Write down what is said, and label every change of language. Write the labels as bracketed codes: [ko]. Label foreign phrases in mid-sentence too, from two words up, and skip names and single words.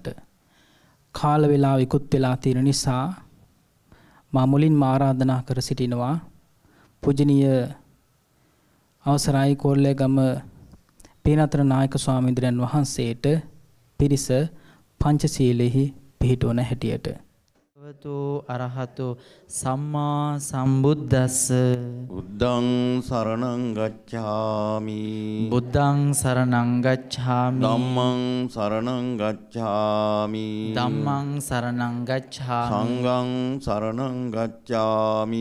[si] කාල වේලාව ඉක්ුත් වෙලා තියෙන නිසා මා මුලින්ම ආරාධනා කර සිටිනවා පූජනීය අවසරයි කෝල්ලේගම පිනතර නායක ස්වාමීන් වහන්සේට පිරිස පංචශීලෙහි පිහිටවන හැටියට [pi] භගවතු අරහතු සම්මා සම්බුද්දස්ස බුද්ධං සරණං ගච්ඡාමි බුද්ධං සරණං ගච්ඡාමි ධම්මං සරණං ගච්ඡාමි ධම්මං සරණං ගච්ඡාමි සංඝං සරණං ගච්ඡාමි